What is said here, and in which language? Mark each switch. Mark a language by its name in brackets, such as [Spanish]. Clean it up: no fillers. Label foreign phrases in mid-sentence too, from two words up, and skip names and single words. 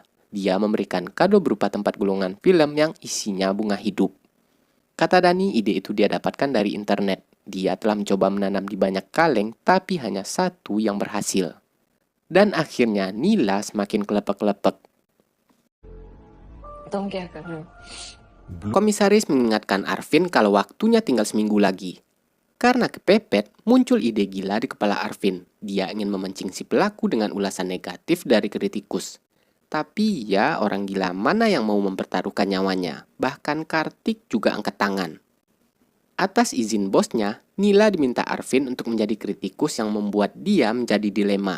[Indonesian] Dia memberikan kado berupa tempat gulungan film yang isinya bunga hidup. Kata Dani, ide itu dia dapatkan dari internet. Dia telah mencoba menanam di banyak kaleng, tapi hanya satu yang berhasil. Dan akhirnya Nila semakin kelepek-kelepek. [Hindi] तुम क्या कर रहे हो? [Indonesian] Komisaris mengingatkan Arvin kalau waktunya tinggal seminggu lagi. Karena kepepet, muncul ide gila di kepala Arvin. Dia ingin memancing si pelaku dengan ulasan negatif dari kritikus. Tapi ya, orang gila mana yang mau mempertaruhkan nyawanya? Bahkan Kartik juga angkat tangan. Atas izin bosnya, Nila diminta Arvin untuk menjadi kritikus yang membuat dia menjadi dilema.